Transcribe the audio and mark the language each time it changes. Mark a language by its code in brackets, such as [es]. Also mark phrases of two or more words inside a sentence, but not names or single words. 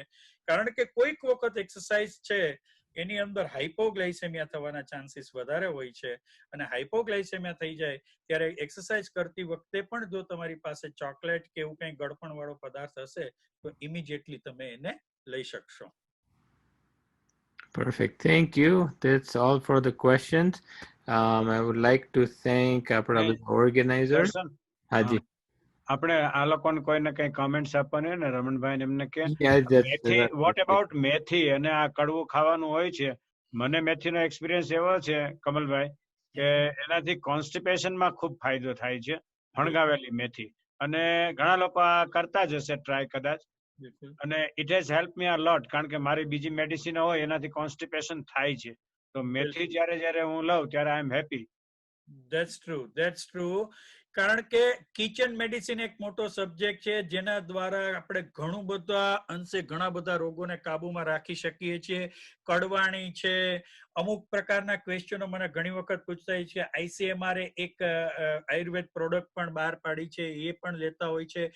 [gu] કારણ કે કોઈક વખત એક્સરસાઇઝ છે એની અંદર હાઇપોગ્લાઇસેમિયા થવાના ચાન્સીસ વધારે હોય છે અને હાઇપોગ્લાઇસેમિયા થઈ જાય ત્યારે એક્સરસાઇઝ કરતી વખતે પણ જો તમારી પાસે ચોકલેટ કે એવું કંઈ ગળપણ વાળો પદાર્થ હશે તો ઇમિડિયેટલી તમે એને લઈ શકશો. [en] Perfect. Thank you. That's all for the questions. I would like to thank our organizers. [gu] દર્શન, Haji. આપણે આ લોકોને કોઈને કઈ કમેન્ટ્સ આપવાની હોય ને રમણભાઈ એમને કે [en] Yeah, [gu] મેથી, [en] what about [gu] મેથી અને આ કડવું ખાવાનું હોય છે. મને મેથીનો એક્સપિરિયન્સ એવો છે કમલભાઈ કે એનાથી કોન્સ્ટિપેશનમાં ખૂબ ફાયદો થાય છે, ફણગાવેલી મેથી. અને ઘણા લોકો આ કરતા જ હશે ટ્રાય કદાચ. અને [en] it has help me a lot, [gu] કારણ કે મારી બીજી મેડિસિન હોય એનાથી કોન્સ્ટિપેશન થાય છે. તો મેથી જ્યારે હું લઉં ત્યારે [en] I am happy. That's true. [gu] કારણ કે [en] kitchen medicine [gu] એક મોટો સબ્જેક્ટ છે જેના દ્વારા આપણે ઘણું બધા અંશે ઘણા બધા રોગોને કાબુમાં રાખી શકીએ છીએ. કડવાણી છે, અમુક પ્રકારના ક્વેશ્ચનો મને ઘણી વખત પૂછતા હોય છે. ICMR એક આયુર્વેદ પ્રોડક્ટ પણ બહાર પાડી છે, એ પણ લેતા હોય છે.